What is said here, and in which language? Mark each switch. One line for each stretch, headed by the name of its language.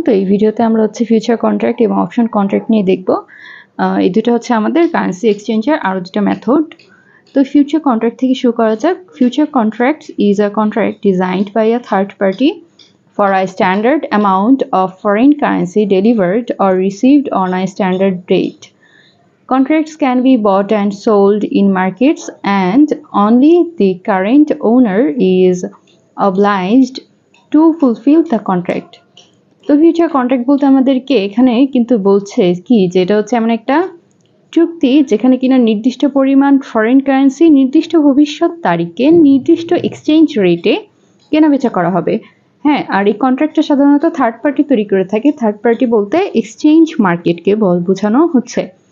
Bangla: তো এই ভিডিওতে আমরা হচ্ছে ফিউচার কন্ট্রাক্ট এবং অপশন কন্ট্রাক্ট নিয়ে দেখব। এই দুটো হচ্ছে আমাদের কারেন্সি এক্সচেঞ্জের আরও দুটো মেথড। তো ফিউচার কন্ট্রাক্ট থেকে শুরু করা যাক।
English: Future contract is a contract designed by a third party for a standard amount of foreign currency delivered or received on a standard date. Contracts can be bought and sold in markets, and only the current owner is obliged to fulfill the contract.
Bangla: তো future contract বলতে আমাদেরকে এখানে কিন্তু বলছে কি, যেটা হচ্ছে এমন একটা চুক্তি যেখানে কিনা নির্দিষ্ট পরিমাণ ফরেন কারেন্সি নির্দিষ্ট ভবিষ্যৎ তারিখে নির্দিষ্ট এক্সচেঞ্জ রেটে কেনাবেচা করা হবে। হ্যাঁ, আর এই কন্ট্রাক্টটা সাধারণত থার্ড পার্টি তৈরি করে থাকে। থার্ড পার্টি বলতে এক্সচেঞ্জ মার্কেটকে বোঝানো হচ্ছে।